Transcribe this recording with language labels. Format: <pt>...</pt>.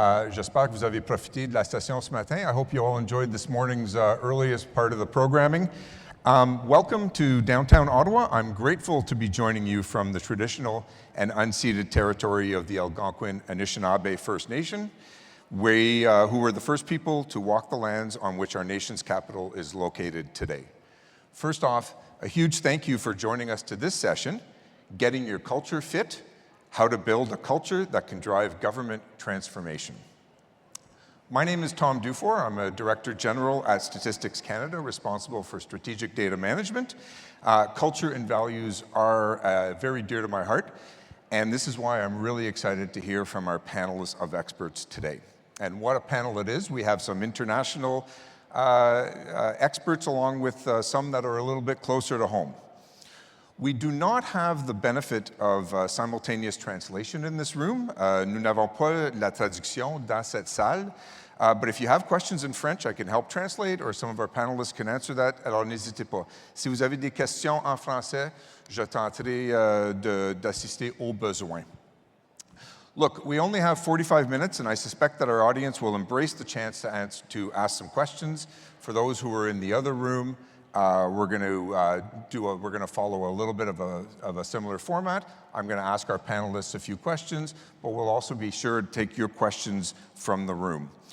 <fr>J'espère que vous avez profité de la station ce matin.</fr> <en>I hope you all enjoyed this morning's earliest part of the programming. Welcome to downtown Ottawa. I'm grateful to be joining you from the traditional and unceded territory of the Algonquin Anishinaabe First Nation, who were the first people to walk the lands on which our nation's capital is located today. First off, a huge thank you for joining us to this session, Getting Your Culture Fit, How to Build a Culture That Can Drive Government Transformation. My name is Tom Dufour. I'm a Director General at Statistics Canada, responsible for strategic data management. Culture and values are very dear to my heart, and this is why I'm really excited to hear from our panelists of experts today. And what a panel it is. We have some international experts along with some that are a little bit closer to home. We do not have the benefit of simultaneous translation in this room.</en> <fr>Nous n'avons pas la traduction dans cette salle.</fr> <en>But if you have questions in French, I can help translate, or some of our panelists can answer that.</en> <fr>Alors n'hésitez pas. Si vous avez des questions en français, je tenterai d'assister aux besoins.</fr> <en>Look, we only have 45 minutes, and I suspect that our audience will embrace the chance to ask some questions. For those who are in the other room, we're going to follow a little bit of a similar format. I'm going to ask our panelists a few questions, but we'll also be sure to take your questions from the room.</en>